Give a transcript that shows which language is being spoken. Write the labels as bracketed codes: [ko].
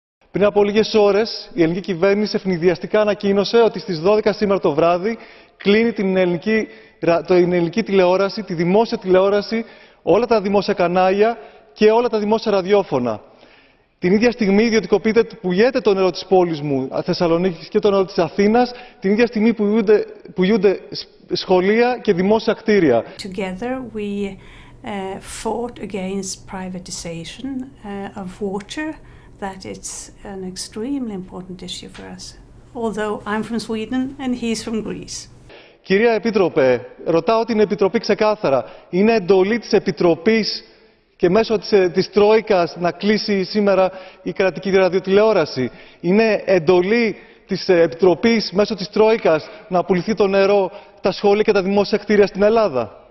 [el] Πριν από λίγες ώρες, η ελληνική κυβέρνηση ευνηδιαστικά ανακοίνωσε ότι στις 12 σήμερα το βράδυ κλείνει την ελληνική τηλεόραση, τη δημόσια τηλεόραση, όλα τα δημόσια κανάλια και όλα τα δημόσια ραδιόφωνα. Την ίδια στιγμή πουλιέται το νερό της πόλης μου, Θεσσαλονίκης, και το νερό της Αθήνας, την ίδια στιγμή πουλιούνται σχολεία και δημόσια κτίρια. [en] Together we fought against privatization of water. That it's an extremely important issue for us, although I'm from Sweden and he's from Greece. [el] Κυρία Επίτροπε, ρωτάω την Επιτροπή ξεκάθαρα. Είναι εντολή της Επιτροπής και μέσω της Τρόικας να κλείσει σήμερα η κρατική ραδιοτηλεόραση? Είναι εντολή της Επιτροπής μέσω της Τρόικας να πουληθεί το νερό, τα σχόλια και τα δημόσια κτίρια στην Ελλάδα?